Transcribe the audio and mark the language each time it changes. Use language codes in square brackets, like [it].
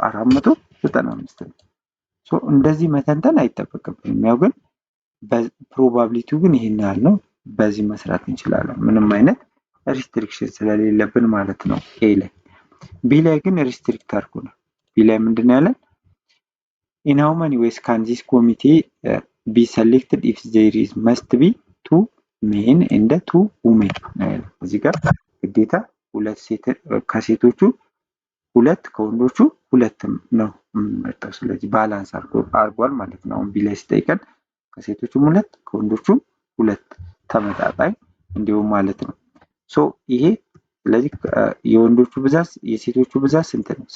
[am] 495 ነው። ሶ እንደዚህ መተንተን አይጠበቅብንም። ያው ግን ፕሮባቢሊቲው ግን ይሄን ያህል ነው። በዚህ መስራት እንችላለን ምንም አይነት ሪስትሪክሽን ስለሌለብን ማለት ነው። ኤ ላይ ቢ ላይ ግን ሪስትሪክት አድርጎናል። ቢ ላይ ምንድን ነው ያለን? [en] in how many ways can this committee be selected if there is must be 2 men and 2 women? [am] እዚህ ጋር ግዴታ ሁለት ሴት ከሴቶቹ ሁለት ከወንዶቹ ሁለት ነው የምንመርጠው። ስለዚህ ባላንስ አድርጓል ማለት ነው። አሁን ቢ ላይ ሲጠይቀን ከሴቶቹም ሁለት ከወንዶቹም ሁለት ተመጣጣኝ እንዲሁም ማለት ነው። ሶ ይሄ ስለዚህ የወንዶቹ ብዛት የሴቶቹ ብዛት ስንት ነው?